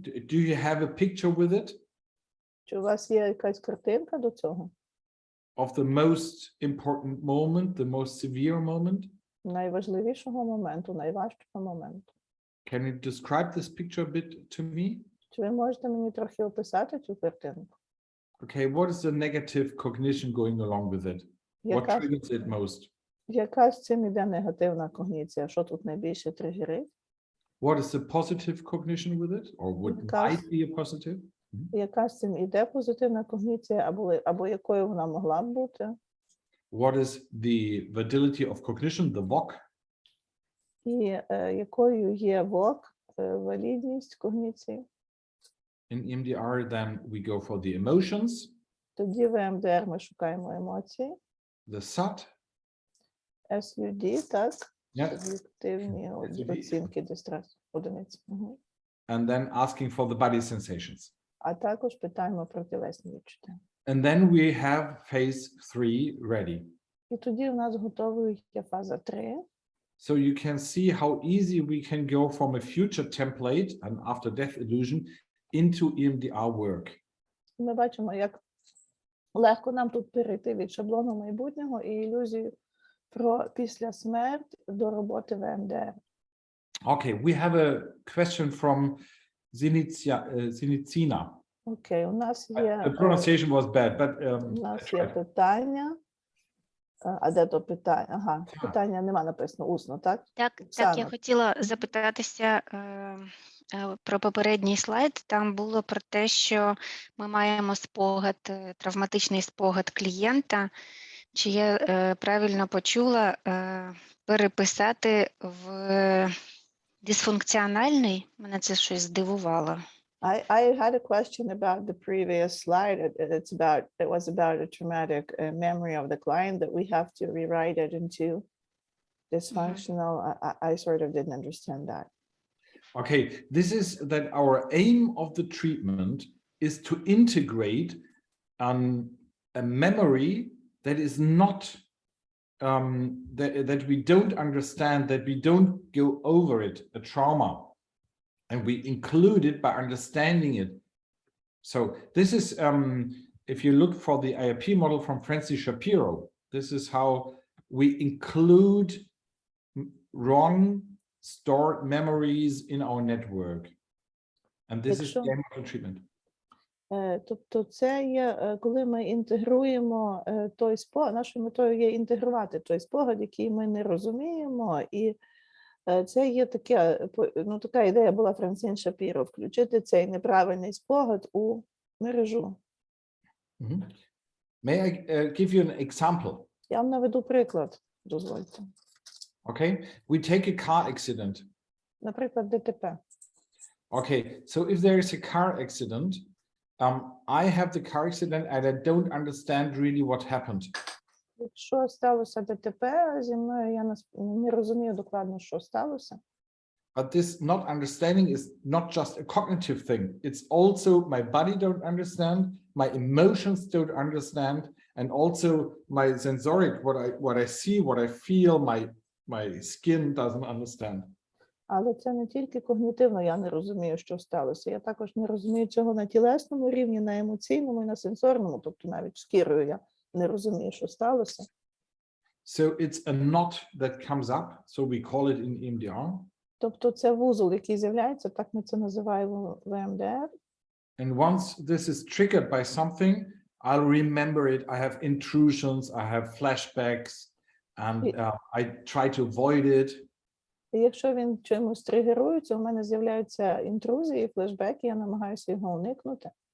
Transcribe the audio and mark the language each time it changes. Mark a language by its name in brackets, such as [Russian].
[English] Do you have a picture with it? [Ukrainian] Чи у вас є якась картинка до цього? [English] Of the most important moment, the most severe moment? [Ukrainian] Найважливішого моменту, найважчого моменту. [English] Can you describe this picture a bit to me? [Ukrainian] Чи ви можете мені трохи описати цю картинку? [English] Okay, what is the negative cognition going along with it? What triggers it most? [Ukrainian] Яка з цим іде негативна когніція? Що тут найбільше тригерить? [English] What is the positive cognition with it? Or might be a positive? [Ukrainian] Яка з цим іде позитивна когніція, або якою вона могла б бути? [English] What is the validity of cognition, the VOC? [Ukrainian] І якою є ВОК, валідність когніції? [English] In EMDR, then we go for the emotions. [Ukrainian] Тоді в ЕМДР ми шукаємо емоції. [English] The SAT. [Ukrainian] SUD, так? [English] Yeah. [Ukrainian] Суб'єктивні оцінки дистресу, одиниці. [English] And then asking for the body sensations. [Ukrainian] А також питаємо про тілесні відчуття. [English] And then we have phase 3 ready. [Ukrainian] І тоді у нас готовою є фаза 3. [English] So you can see how easy we can go from a future template and after death illusion into EMDR work. [Ukrainian] Ми бачимо, як легко нам тут перейти від шаблону майбутнього і ілюзію про після смерті до роботи в ЕМДР. [English] Okay, we have a question from Zinitsina. [Ukrainian] Окей, у нас є... [English] The pronunciation was bad, but... [Ukrainian] У нас є питання. А де то питання? Ага, питання нема написано усно, так? Так, я хотіла запитатися про попередній слайд. Там було про те, що ми маємо спогад, травматичний спогад клієнта. Чи я правильно почула переписати в дисфункціональний? Мене це щось здивувало. [English] I had a question about the previous slide. It was about a traumatic memory of the client that we have to rewrite it into dysfunctional. I sort of didn't understand that. Okay, this is that our aim of the treatment is to integrate a memory that is not that we don't understand, that we don't go over it, a trauma, and we include it by understanding it. So this is, if you look for the IAP model from Francis Shapiro, this is how we include wrong stored memories in our network. And this is emotional treatment. [Ukrainian] Тобто це є, коли ми інтегруємо той спогад, нашою метою є інтегрувати той спогад, який ми не розуміємо, і це є таке, ну, така ідея була Франсін Шапіро, включити цей неправильний спогад у мережу. [English] May I give you an example? [Ukrainian] Я вам наведу приклад, дозвольте. [English] Okay, we take a car accident. [Ukrainian] Наприклад, ДТП. [English] Okay, so if there is a car accident, I have the car accident and I don't understand really what happened. [Ukrainian] Якщо сталося ДТП зі мною, я не розумію докладно, що сталося. [English] But this not understanding is not just a cognitive thing. It's also my body don't understand, my emotions don't understand, and also my sensoric, what I see, what I feel, my skin doesn't understand. [Ukrainian] Але це не тільки когнітивно, я не розумію, що сталося. Я також не розумію цього на тілесному рівні, на емоційному і на сенсорному, тобто навіть шкірою я не розумію, що сталося. [English] So it's a knot that comes up, so we call it in EMDR. [Ukrainian] Тобто це вузол, який з'являється, так ми це називаємо в EMDR. [English] And once this is triggered by something, I'll remember it. I have intrusions, I have flashbacks, and I try to avoid it. [Ukrainian] І якщо він чимось тригерується, у мене з'являються інтрузії, флешбеки, я намагаюся його уникнути.